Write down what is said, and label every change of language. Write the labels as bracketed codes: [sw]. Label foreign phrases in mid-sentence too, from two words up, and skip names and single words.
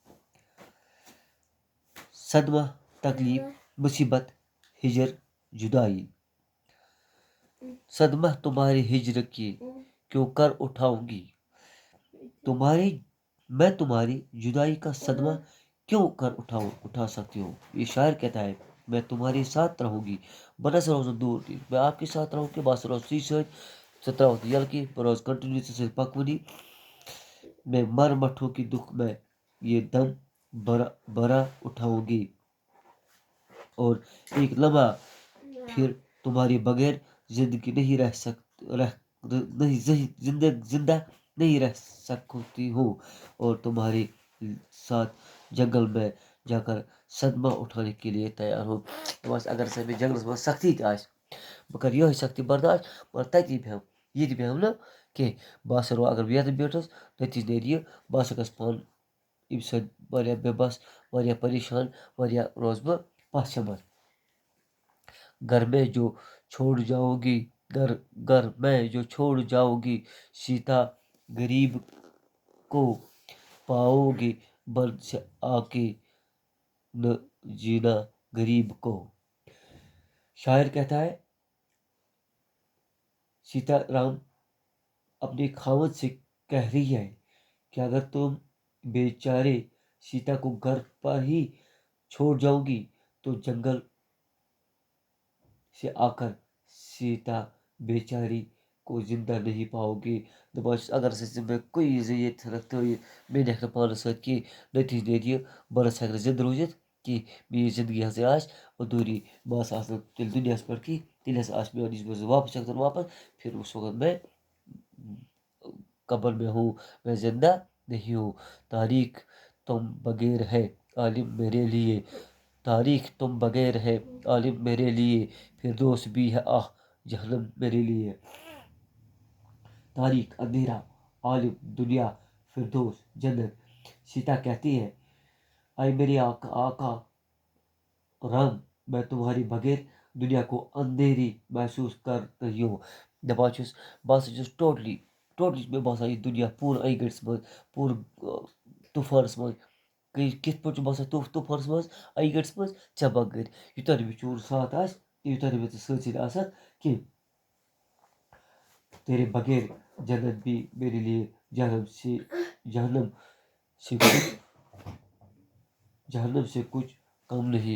[ur] صدمہ، تکلیف، مصیبت، ہجر، جدائی۔ صدمہ تمہارے ہجر کی کیوں کر اٹھاؤں گی، میں تمہاری جدائی کا صدمہ کیوں کر اٹھا سکتی ہوں۔ یہ شاعر کہتا ہے، میں تمہارے ساتھ رہوں گی، [ks] بہ نسا روزن دور، [ur] میں آپ کے ساتھ رہوں گی، [ks] بہ ہسا روزٕ ژے سۭتۍ، ژٕ تراوکھ نہٕ یلہٕ کینٛہہ، بہٕ روزٕ کنٹِنیو ژےٚ سۭتۍ پکوٕنی۔ [ur] میں مر مٹھوں کی دکھ میں یہ دم برا اٹھاؤں گی، اور ایک لمحہ پھر تمہارے بغیر زندگی نہیں زندہ نہیں رہ سکتی ہوں، اور تمہارے ساتھ جنگل میں جا کر صدمہ اٹھانے کے لیے تیار ہوں۔ [ks] بس اگر سا مےٚ جنگلس منٛز سختی تہِ آسہِ، بہٕ کرٕ یِہے سختی برداشت، مگر تتی بیٚہمہٕ، ییٚتہِ بیٚہمہٕ نہٕ کینٛہہ۔ بہٕ ہسا اگر بہٕ ییٚتٮ۪ن بیوٗٹھُس تٔتی نیرِ یہِ، بہٕ ہسا گژھٕ پانہٕ اَمہِ سۭتۍ واریاہ بے بس، واریاہ پریشان، واریاہ روزٕ بہٕ پتھ [ur] گھر میں جو چھوڑ جاؤ گی سیتا غریب کو پاؤ گی، بن سے آ کے نہ جینا غریب کو۔ شاعر کہتا ہے، سیتا رام اپنے خاوند سے کہہ رہی ہے کہ اگر تم بیچارے سیتا کو گھر پر ہی چھوڑ جاؤ گی تو جنگل سے آ کر سیتا بیچاری کو زندہ نہیں پاؤ گی۔ [ks] دپان چھُس اگر ہسا ژٕ مےٚ کُنی زٔنۍ ییٚتہِ ژھٕنکھ ترٲیِتھ، مےٚ نِکھ نہٕ پانس سۭتۍ کینٛہہ، نتیجہٕ نیرِ یہِ بہٕ نسا ہیٚکہٕ نہٕ زندٕ روٗزِتھ کینٛہہ، میٲنۍ زندگی ہسا آسہِ ادھوٗری، بہٕ ہسا آسہٕ نہٕ تیٚلہِ دُنیاہس پٮ۪ٹھ کینٛہہ، تیٚلہِ ہسا آسہِ میون یُس مےٚ واپس چھکھ واپس، [ur] پھر اس وقت میں قبر میں ہوں، میں زندہ نہیں ہوں۔ تاریخ تم بغیر ہے عالم میرے لیے، تاریخ تم بغیر ہے عالم میرے لیے، فردوس بھی ہے آہ جہنم میرے لیے۔ تاریخ اندھیرا، عالم دنیا، فردوس جنت۔ سیتا کہتی ہے، اے میرے آقا رام، میں تمہارے بغیر دنیا کو اندھیری محسوس کر رہی ہوں۔ [ks] دپان چھُس بہٕ ہسا چھُس ٹوٹلی مےٚ باسان یہِ دُنیا پوٗرٕ أنۍ گٔٹِس منٛز، پوٗرٕ طوٗفانس منٛز، کِتھ پٲٹھۍ چھُ باسان طوٗفانس منٛز أنۍ گٔٹِس منٛز ژےٚ بغٲر، یوٗتاہ نہٕ مےٚ چون ساتھ آسہِ، یوٗتاہ نہٕ مےٚ ژٕ سۭتۍ آسکھ کینٛہہ۔ [ur] تیرے بغیر جنت بھی میرے لیے جہنم سے کچھ کم نہیں۔